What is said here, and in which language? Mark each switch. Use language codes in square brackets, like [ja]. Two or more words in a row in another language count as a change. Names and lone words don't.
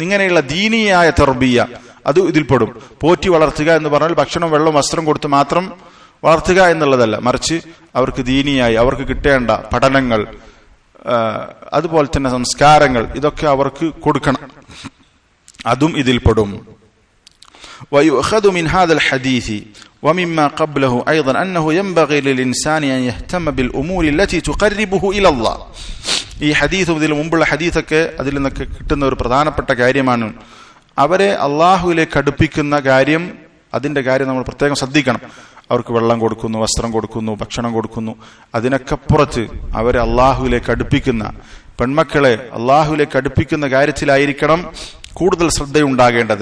[ml] ഇങ്ങനെയുള്ള ദീനീയായ തർബിയ അത് ഇതിൽപ്പെടും. പോറ്റി വളർത്തുക എന്ന് പറഞ്ഞാൽ ഭക്ഷണം, വെള്ളം, വസ്ത്രം കൊടുത്ത് മാത്രം വളർത്തുക എന്നുള്ളതല്ല, മറിച്ച് അവർക്ക് ദീനിയായി അവർക്ക് കിട്ടേണ്ട പഠനങ്ങൾ, അതുപോലെ തന്നെ സംസ്കാരങ്ങൾ, ഇതൊക്കെ അവർക്ക് കൊടുക്കണം. അതും ഇതിൽപ്പെടും. [ar] ويؤخذ من هذا الحديث ومما قبله أيضا أنه ينبغي للإنسان أن يهتم بالأمور التي تقربه إلى الله. [ml] ഈ ഹദീസും ഇതിൽ മുമ്പുള്ള ഹദീസൊക്കെ അതിൽ നിന്നൊക്കെ കിട്ടുന്ന ഒരു പ്രധാനപ്പെട്ട കാര്യമാണ്. അവരെ അള്ളാഹുവിലേക്ക് അടുപ്പിക്കുന്ന കാര്യം, അതിന്റെ കാര്യം നമ്മൾ പ്രത്യേകം ശ്രദ്ധിക്കണം. അവർക്ക് വെള്ളം കൊടുക്കുന്നു, വസ്ത്രം കൊടുക്കുന്നു, ഭക്ഷണം കൊടുക്കുന്നു, അതിനൊക്കെ പുറത്ത് അവരെ അള്ളാഹുവിലേക്ക് അടുപ്പിക്കുന്ന, പെൺമക്കളെ അള്ളാഹുവിലേക്ക് അടുപ്പിക്കുന്ന കാര്യത്തിലായിരിക്കണം കൂടുതൽ ശ്രദ്ധയുണ്ടാകേണ്ടത്.